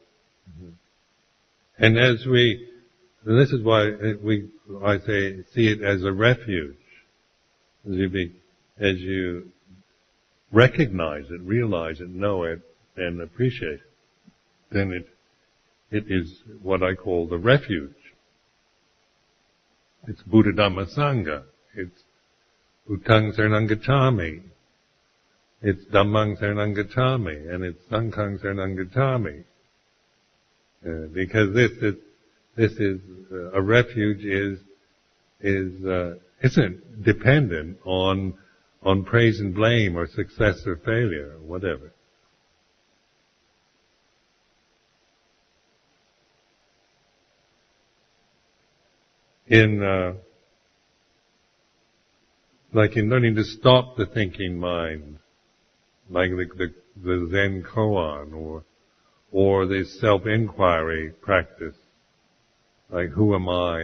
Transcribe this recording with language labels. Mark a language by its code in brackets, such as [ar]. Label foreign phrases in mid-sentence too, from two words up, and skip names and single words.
[en] And this is why I say, see it as a refuge. As you recognize it, realize it, know it, and appreciate it, then it is what I call the refuge. It's Buddha Dhamma Sangha. [pi] It's Buddhaṃ Saranam Gacchāmi. It's Dhammang Saranam Gacchāmi, [en] and it's [pi] Sanghang Saranam Gacchāmi. [en] Because this is a refuge isn't dependent on praise and blame or success or failure or whatever. In learning to stop the thinking mind, like the Zen koan, or this self-inquiry practice, like who am I?